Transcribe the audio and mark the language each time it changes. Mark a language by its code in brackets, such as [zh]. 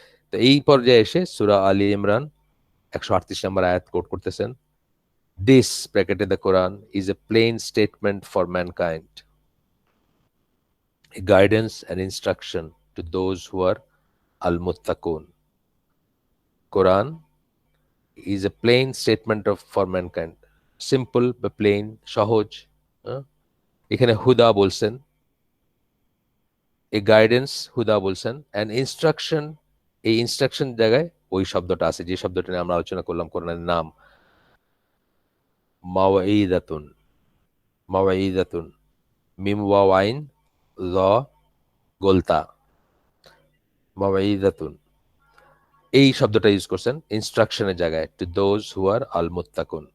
[bn] তো এই পর্যায়ে এসে সূরা আলী ইমরান 138 নম্বর আয়াত কোট করতেছেন, [en] This ব্র্যাকেটে the Quran is a plain statement for mankind, a guidance and instruction to those who are al-muttaqun. Quran is a plain statement of for mankind, simple বা plain, সহজ। [bn] হ্যাঁ? এখানে হুদা বলছেন, এ গাইডেন্স হুদা বলছেন, অ্যান্ড ইনস্ট্রাকশন, এই instruction জায়গায় ওই শব্দটা আছে যে শব্দটা নিয়ে আমরা আলোচনা করলাম, কোরআনের নাম মাওয়াইদাতুন। মাওয়াইদাতুন, মিম ওয়াও আইন ল গোলতা, মাওয়াইদাতুন, এই শব্দটা ইউজ করছেন ইনস্ট্রাকশনের জায়গায়, [en] To those who are আল মুত্তাকুন।